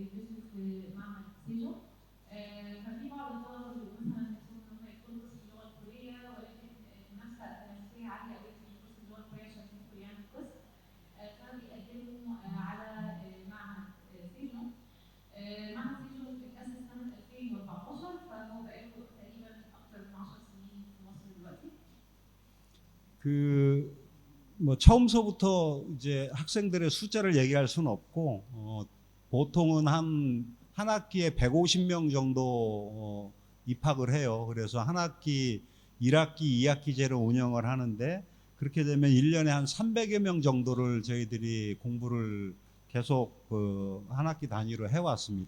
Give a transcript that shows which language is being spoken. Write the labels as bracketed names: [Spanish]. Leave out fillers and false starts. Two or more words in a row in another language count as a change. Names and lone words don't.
[Arabic] بيدرسوا في معهد سيجو ففي بعض الطلبه بيبقوا مثلا نفسهم ان هم يدخلوا قسم اللغه الكوريه ولكن المنافسه التنافسيه عاليه قوي في قسم اللغه الكوريه عشان يدخلوا يعني القسم فبيقدموا على معهد سيجو معهد سيجو اتأسس سنه 2014 فهو بقاله تقريبا اكتر من 10 سنين في مصر دلوقتي. [Korean] 뭐 처음서부터 이제 학생들의 숫자를 얘기할 수는 없고 보통은 한 학기에 150명 정도 입학을 해요. 그래서 한 학기 1학기, 2학기제로 운영을 하는데 그렇게 되면 1년에 한 300여 명 정도를 저희들이 공부를 계속 한 학기 단위로 해왔습니다.